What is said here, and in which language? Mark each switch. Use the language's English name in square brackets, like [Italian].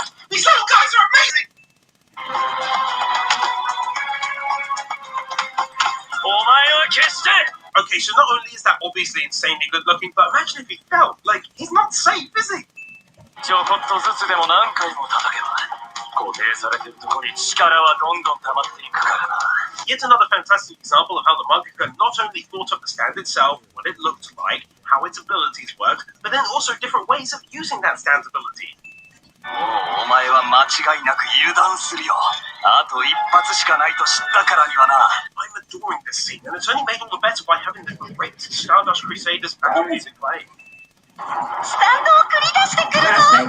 [English] These little guys are amazing. [Japanese] お前は決して。 [English] Okay, so not only is that obviously insanely good looking, but imagine if he fell. Like, he's not safe, is he? [Japanese] ちょこっとずつでも何回も叩けば固定されてるとこに力はどんどん溜まっていくからな。 [English] Yet another fantastic example of how the mangaka not only thought up the stand itself, what it looked like, how its abilities worked, but then also different ways of using that stand's ability. [Japanese] もうお前は間違いなく油断するよ。あと一発しかないと知ったからにはな。 [English] I'm adoring this scene, and it's only made all the better by having the great Stardust Crusaders battle music playing. [Japanese] スタンドを繰り出してくるぞ。